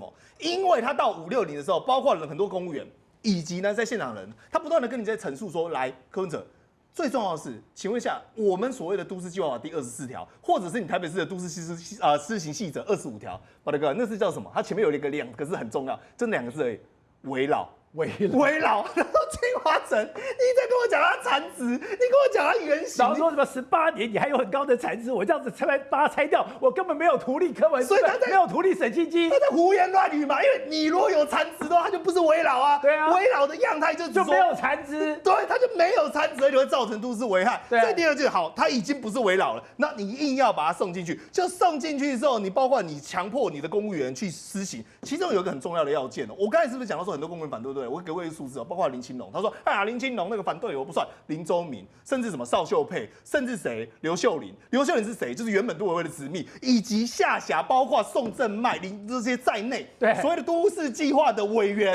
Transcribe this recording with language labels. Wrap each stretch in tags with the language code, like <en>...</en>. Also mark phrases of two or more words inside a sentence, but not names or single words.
<zh>因為他到560的時候，包括了很多公務員以及呢在現場人，他不斷的跟你在陳述說，來，柯文哲。最重要的是，請問一下，我們所謂的都市計劃法第24條，或者是你台北市的都市施行細則25條，寶傑哥，那是叫什麼？它前面有2個字很重要，就2個字而已，危老。危老，然後清華城，你在跟我講它殘值，你跟我講它原型，然後說什麼18年你還有很高的產值，我這樣子把它拆掉，我根本沒有圖利柯文哲，所以他沒有圖利沈慶基，他在胡言亂語嘛。因為你如果有殘值的話，它就不是危老啊。對啊，危老的樣態就沒有殘值，對，它就沒有殘值，而且會造成都市危害。對，所以第二句好，它已經不是危老了，那你硬要把它送進去，就送進去之後，你包括你強迫你的公務員去施行，其中有一個很重要的要件哦。我刚才是不是講到說很多公務員反對？對不對？我給過一個數字哦，包括林清龍，他說林清龍那個反對我不算，林周明，甚至什麼邵秀佩，甚至誰劉秀玲，劉秀玲是誰？就是原本都委會的直秘，以及下辖包括宋正邁、林這些在內，對，所謂的都市計劃的委員，</zh>